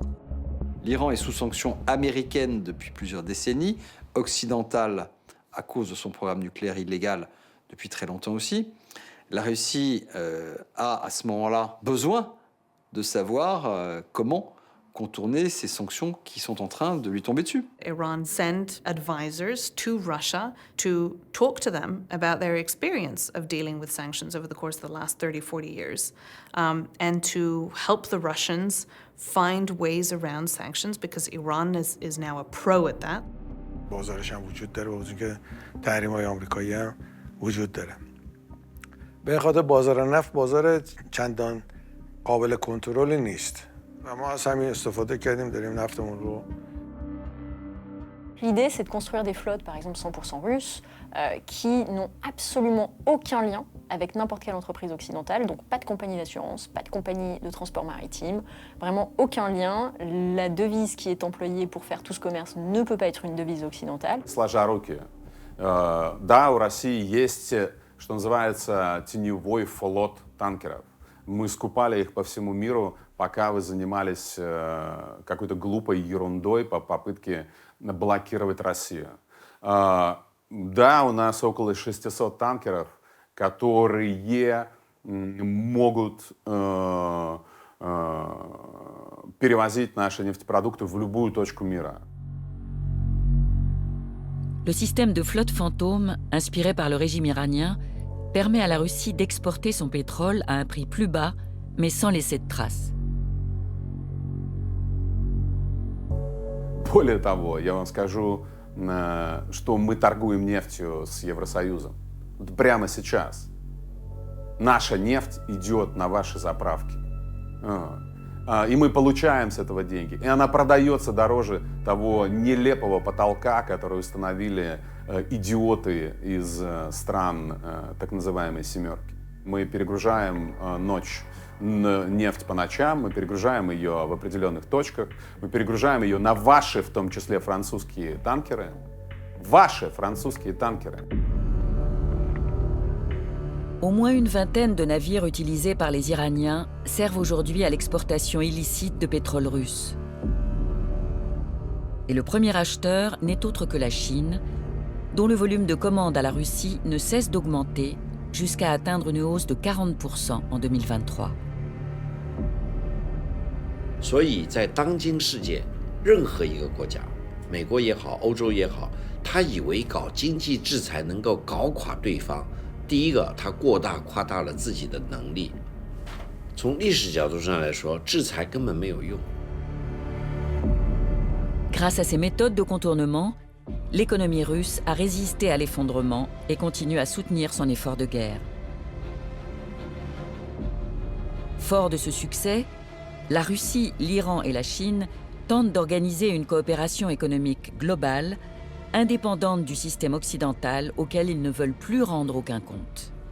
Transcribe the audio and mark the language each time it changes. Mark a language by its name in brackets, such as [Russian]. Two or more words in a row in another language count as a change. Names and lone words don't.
[French] L'Iran est sous sanctions américaines depuis plusieurs décennies, occidentales à cause de son programme nucléaire illégal depuis très longtemps aussi. La Russie a à ce moment-là besoin de savoir comment contourner ces sanctions qui sont en train de lui tomber dessus. [English] Iran sent advisors to Russia to talk to them about their experience of dealing with sanctions over the course of the last 30, 40 years, and to help the Russians find ways around sanctions because Iran is now a pro at that. [Persian] بازارش هم وجود داره، با وجود که تحریم‌های آمریکایی هم وجود داره. به این خاطر بازار نفت بازار چندان قابل کنترلی نیست. و ما از همین استفاده کردیم، داریم نفتمون رو. [French] L'idée, c'est de construire des flottes, par exemple 100% russes, qui n'ont absolument aucun lien avec n'importe quelle entreprise occidentale, donc pas de compagnie d'assurance, pas de compagnie de transport maritime, vraiment aucun lien. La devise qui est employée pour faire tout ce commerce ne peut pas être une devise occidentale. [Russian] Сложа руки. Да, у России есть, что называется, теневой флот танкеров. Мы скупали их по всему миру, пока вы занимались какой-то глупой ерундой по попытке блокировать Россию. Да, у нас около 600 танкеров, которые могут перевозить наши нефтепродукты в любую точку мира. [French] Le système de flotte fantôme, inspiré par le régime iranien, permet à la Russie d'exporter son pétrole à un prix plus bas, mais sans laisser de traces. [Russian] Более того, я вам скажу, что мы торгуем нефтью с Евросоюзом. Вот прямо сейчас. Наша нефть идет на ваши заправки. И мы получаем с этого деньги. И она продается дороже того нелепого потолка, который установили идиоты из стран так называемой «семерки». Мы перегружаем нефть по ночам, мы перегружаем ее в определенных точках, мы перегружаем ее на ваши, в том числе, французские танкеры. Ваши французские танкеры. [French] Au moins une vingtaine de navires utilisés par les Iraniens servent aujourd'hui à l'exportation illicite de pétrole russe. Et le premier acheteur n'est autre que la Chine, dont le volume de commandes à la Russie ne cesse d'augmenter jusqu'à atteindre une hausse de 40% en 2023. [Chinese] 所以在当今世界，任何一个国家，美国也好，欧洲也好，他以为搞经济制裁能够搞垮对方。第一个，他过大夸大了自己的能力。从历史角度上来说，制裁根本没有用。 [French] Grâce à ces méthodes de contournement, l'économie russe a résisté à l'effondrement et continue à soutenir son effort de guerre. Fort de ce succès, la Russie, l'Iran et la Chine tentent d'organiser une coopération économique globale, indépendante du système occidental auquel ils ne veulent plus rendre aucun compte.